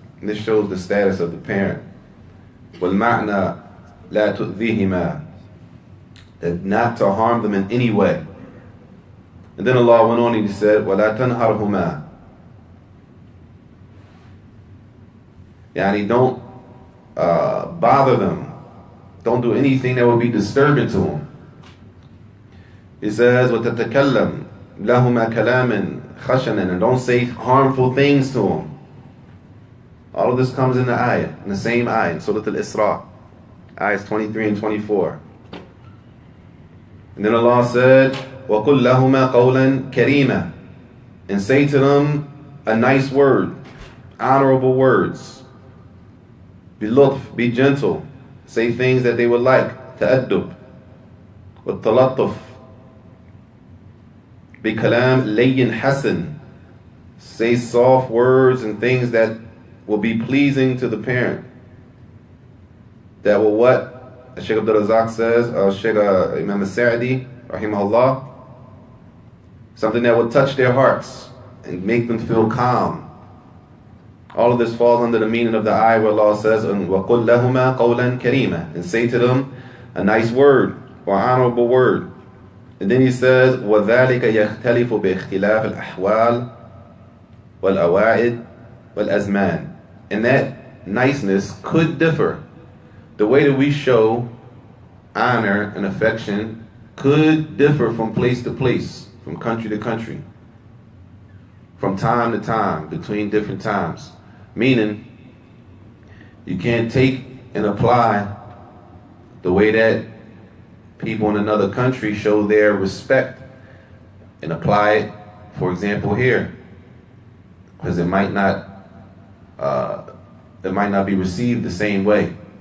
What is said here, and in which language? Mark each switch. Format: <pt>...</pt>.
<en>And this shows the status of the parent.</en> <ar>وَالْمَعْنَى لَا تُؤْذِيهِمَا,</ar> <en>that not to harm them in any way. And then Allah went on and He said,</en> <ar>وَلَا تَنْهَرْهُمَا.</ar> <en>Yani don't bother them. Don't do anything that will be disturbing to them. He says,</en> <ar>وَتَتَكَلَّمْ لَهُمَا كَلَامٍ خَشَنًا.</ar> <en>And don't say harmful things to them. All of this comes in the ayah, in the same ayah, in Surah Al-Isra, ayahs 23 and 24. And then Allah said,</en> <ar>وَقُلْ لَهُمَا قَوْلًا كَرِيمًا.</ar> <en>And say to them a nice word, honorable words. Be lutf, be gentle. Say things that they would like.</en> <ar>تَأَدُّبْ وَالتَّلَطُّفْ بِكَلَامٍ لَيِّنْ حَسَنٍ.</ar> <en>Say soft words and things that will be pleasing to the parent. That will what? Shaykh Abdul Razak says, Shaykh Imam Saajid, rahimahullah, something that will touch their hearts and make them feel calm. All of this falls under the meaning of the ayah where Allah says,</en> <ar>وَقُلْ لَهُمَا قَوْلًا كَرِيمًا.</ar> <en>And say to them a nice word or honorable word. And then He says,</en> <ar>وَذَلِكَ يَخْتَلِفُ بِاخْتِلَافِ الْأَحْوَالِ وَالْأَوَائِدِ وَالْأَزْمَانِ.</ar> <en>And that niceness could differ. The way that we show honor and affection could differ from place to place, from country to country, from time to time, between different times. Meaning, you can't take and apply the way that people in another country show their respect and apply it, for example, here, because it might not be received the same way.</en>